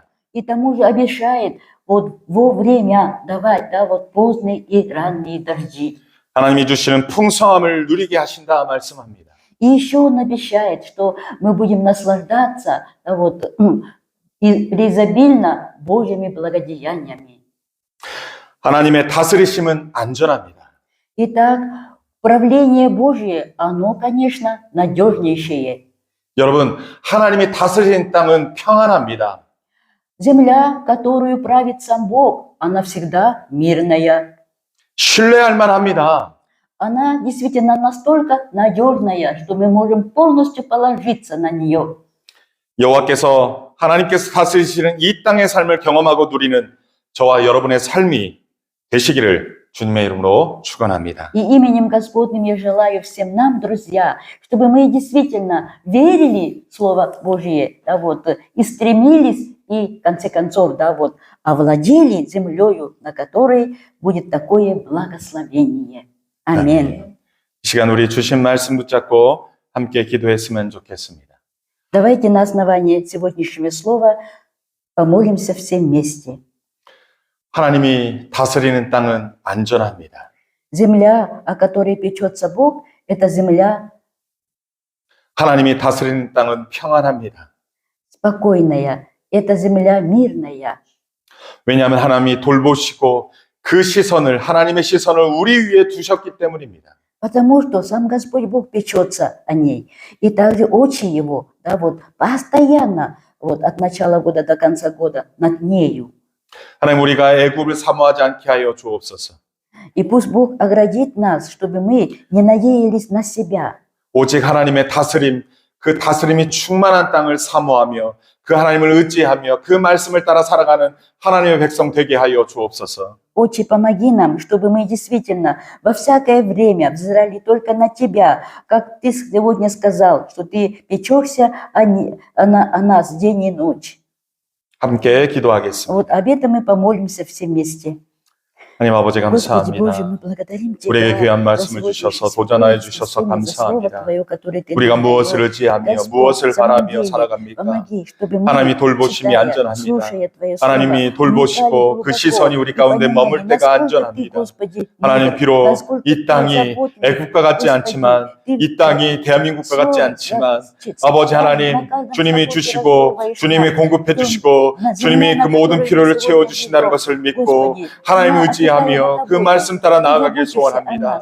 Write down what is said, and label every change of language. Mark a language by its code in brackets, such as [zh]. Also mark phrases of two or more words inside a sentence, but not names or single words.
[ru] И тому же обещает вот во время давать, да, вот поздние и ранние дожди. [ko] 하나님이 주시는 풍성함을 누리게 하신다 말씀합니다. [ru] И еще Он обещает, что мы будем наслаждаться, да, вот, преизобильно Божьими благодеяниями. [ko] 하나님의 다스리심은 안전합니다. [ru] Итак, правление Божие, оно, конечно, надежнейшее. [ko] 여러분, 하나님이 다스리는 땅은 평안합니다. [ru] Земля, которую правит сам Бог, она всегда мирная. [ko] 신뢰할 만합니다. [ru] Она действительно настолько надежная, что мы можем полностью положиться на нее. [ko] 하나님께서 다스리시는 이 땅의 삶을 경험하고 누리는 저와 여러분의 삶이 되시기를 주님의 이름으로 축원합니다. [ru] И именем Господним я желаю всем нам, друзья, чтобы мы действительно верили в Слово Божие, да, вот, и стремились, и в конце концов, да, вот, овладели землею, на которой будет такое благословение. Аминь. [ko] 이 시간 우리 주신 말씀 붙잡고 함께 기도했으면 좋겠습니다. [ru] Давайте на основании сегодняшнего слова помолимся все вместе. [ko] 하나님이 다스리는 땅은 안전합니다. [ru] Земля, о которой печется Бог, это земля [ko] 하나님이 다스리는 땅은 평안합니다. [ru] спокойная, это земля мирная. [ko] 왜냐하면 하나님이 돌보시고 그 시선을, 하나님의 시선을 우리 위에 두셨기 때문입니다. [ru] Потому что сам Господь Бог печется о ней. И также очи Его, да, вот, постоянно, вот, от начала года до конца года над нею. [ko] 하나님, 우리가 애굽을 사모하지 않게 하여 주옵소서. [ru] И пусть Бог оградит нас, чтобы мы не надеялись на себя. [ko] 오직 하나님의 다스림, 그 다스림이 충만한 땅을 사모하며 그 하나님을 의지하며 그 말씀을 따라 살아가는 하나님의 백성 되게 하여 주옵소서. [ru] Отче, помоги нам, чтобы мы действительно во всякое время взирали только на Тебя, как Ты сегодня сказал, что Ты печешься о нас день и ночь. [ko] 함께 기도하겠습니다. [ru] Вот об этом мы помолимся все вместе. [ko] 하나님 아버지 [ru] Господи Боже, [ko] 감사합니다. [ru] мы благодарим [ko] 우리에게 [ru] Тебя [ko] 귀한 [ru] за [ko] 말씀을 [ru] сегодняшний [ko] 주셔서 [ru] свой [ko] 도전하여 [ru] день, [ko] 주셔서 [ru] спасибо за слово [ko] 감사합니다. [ru] Твое, которое Ты [ko] 우리가 [ru] нам [ko] 무엇을 [ru] даешь. [ko] 의지하며 [ru] Господь, [ko] 무엇을 [ru] в самом [ko] 바라며 [ru] деле, [ko] 살아갑니까? [ru] помоги, чтобы мы, [ko] 하나님이 돌보심이 [ru] читая, [ko] 안전합니다. [ru] слушая Твое слово, [ko] 하나님이 돌보시고 [ru] вникали [ko] 그 [ru] глубоко [ko] 시선이 우리 [ru] и [ko] 가운데 [ru] понимали, [ko] 머물 때가 [ru] насколько [ko] 안전합니다. [ru] Ты, Господи, [ko] 하나님 [ru] милостив, [ko] 비록 [ru] насколько [ko] 이 [ru] Ты [ko] 땅이 [ru] заботливый, [ko] 애국과 같지 [ru] Господи, [ko] 않지만 [ru] Ты [ko] 이 땅이 대한민국과 같지 않지만 아버지 하나님 주님이 주시고 주님이 공급해 주시고 주님이 그 모든 필요를 채워주신다는 것을 믿고 하나님 의지하며 그 말씀 따라 나아가길 소원합니다.